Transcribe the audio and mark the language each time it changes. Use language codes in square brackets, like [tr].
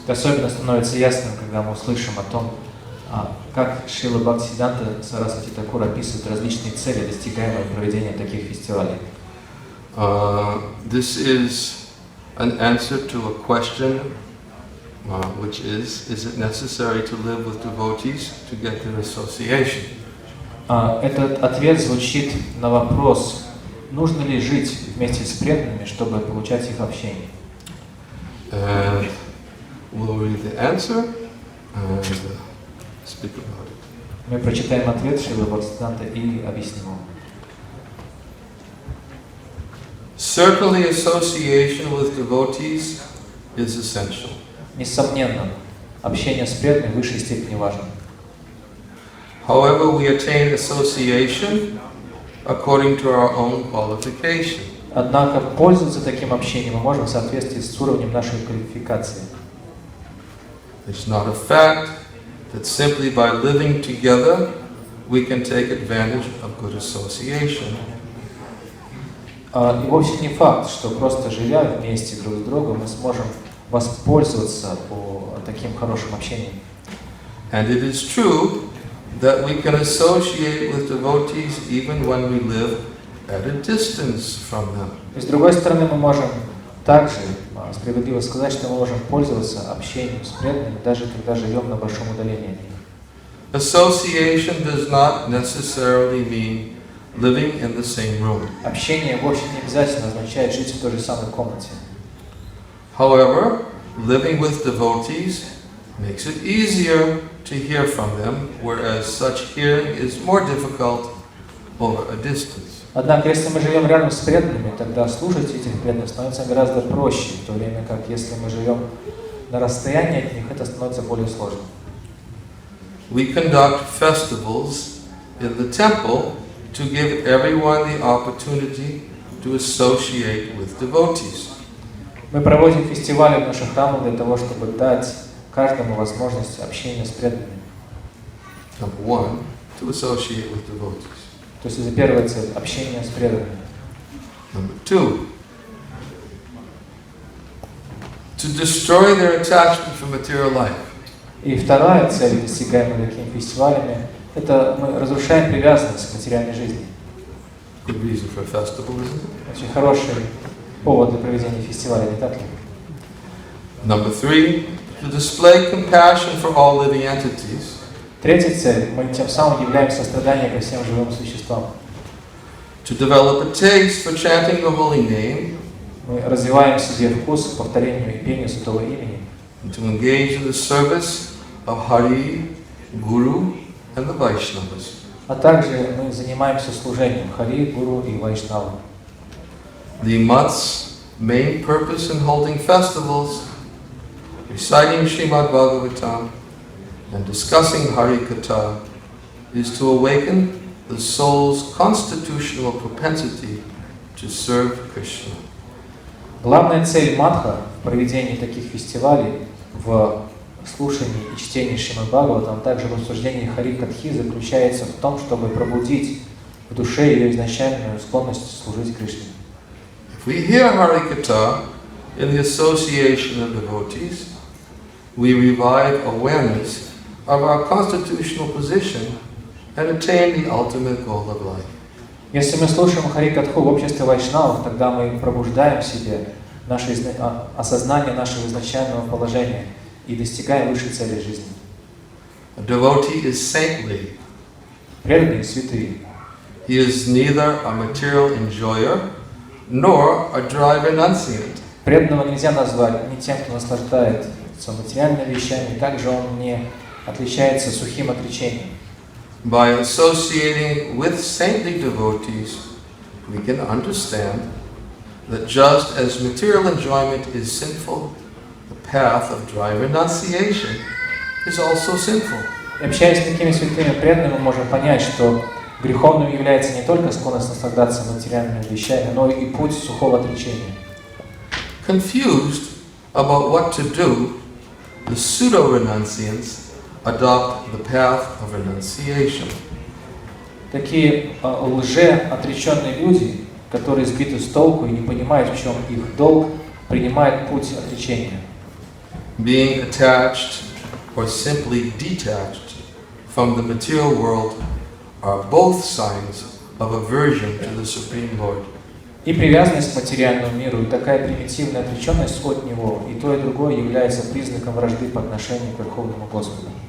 [ru] Особенно становится ясным, когда мы услышим о том, как Шрила Бхактиведанты Свами Прабхупады описывает различные цели, достигаемые проведением таких фестивалей. [en] This is an answer to a question, which is it necessary to live with devotees to get their association? [ru] Этот ответ звучит на вопрос, нужно ли жить вместе с преданными, чтобы получать их общение. [en] And we'll read the answer and speak about it. [ru] Мы прочитаем ответ Шрилы Бхактивиданты и объясним его. [en] Certainly, association with devotees is essential. [ru] Несомненно, общение с преданными в высшей степени важно. [en] However, we attain association according to our own qualification. [ru] Однако пользоваться таким общением мы можем в соответствии с уровнем нашей квалификации. [en] It's not a fact that simply by living together we can take advantage of good association. [ru] И вовсе не факт, что просто живя вместе друг с другом мы сможем воспользоваться таким хорошим общением. [en] And it is true that we can associate with devotees even when we live at a distance from them. [ru] И с другой стороны, мы можем также справедливо сказать, что мы можем пользоваться общением с преданными, даже когда живем на большом удалении от них. [en] Association does not necessarily mean living in the same room. [ru] Общение вовсе не обязательно означает жить в той же самой комнате. [en] However, living with devotees makes it easier to hear from them, whereas such hearing is more difficult over a distance. [ru] Однако, если мы живем рядом с преданными, тогда слушать этих преданных становится гораздо проще, в то время как если мы живем на расстоянии от них, это становится более сложным. [en] We conduct festivals in the temple to give everyone the opportunity to associate with devotees. [ru] Мы проводим фестивали в наших храмах для того, чтобы дать каждому возможность общения с преданными. [en] Number one, to associate with devotees. [ru] То есть это первая цель – общение с преданными. [en] Number two, to destroy their attachment for material life. [ru] И вторая цель, достигаемая такими фестивалями, это мы разрушаем привязанность к материальной жизни. [en] Good reason for a festival, isn't it? [ru] Очень хороший повод для проведения фестиваля, не так ли? [en] Number three, to display compassion for all living entities. [ru] Третья цель – мы тем самым являем сострадание ко всем живым существам. [en] To develop a taste for chanting the holy name. [ru] Мы развиваем в себе вкус к повторению и пению святого имени. [en] And to engage in the service of Hari, Guru, and the Vaishnavas. [ru] А также мы занимаемся служением Хари, Гуру и Вайшнавам. [en] The month's main purpose in holding festivals, reciting Srimad Bhagavatam, and discussing Hari Katha is to awaken the soul's constitutional propensity to serve Krishna. [ru] Главная цель Мадха в проведении таких фестивалей, в слушании и чтении Шримад Бхагаватам, также в обсуждении Хари Катхи заключается в том, чтобы пробудить в душе ее изначальную склонность служить Кришне. [en] If we hear Hari Katha in the association of devotees, we revive awareness of our constitutional position and attain the ultimate goal of life. [ru] Если мы слушаем Хари Катху в обществе вайшнавов, тогда мы пробуждаем в себе наше осознание нашего изначального положения и достигаем высшей цели жизни. [en] A devotee is saintly. [ru] Преданные святые. [en] He is neither a material enjoyer nor a dry renunciant. [ru] Преданного нельзя назвать ни тем, кто наслаждается материальными вещами, также он не отличается сухим отречением. [en] By associating with saintly devotees, we can understand that just as material enjoyment is sinful, the path of dry renunciation is also sinful. [ru] Общаясь с такими святыми преданными, мы можем понять, что греховным является не только склонность наслаждаться материальными вещами, но и путь сухого отречения. [en] Confused about what to do, the pseudo-renunciants adopt the path of renunciation. [ru] Такие лже-отреченные люди, которые сбиты с толку и не понимают, в чем их долг, принимают путь отречения. [en] being attached or simply detached from the material world are both signs of aversion to the Supreme Lord. [ru] И привязанность к материальному миру, и такая примитивная отреченность от него, и то, и другое является признаком вражды по отношению к Верховному Господу.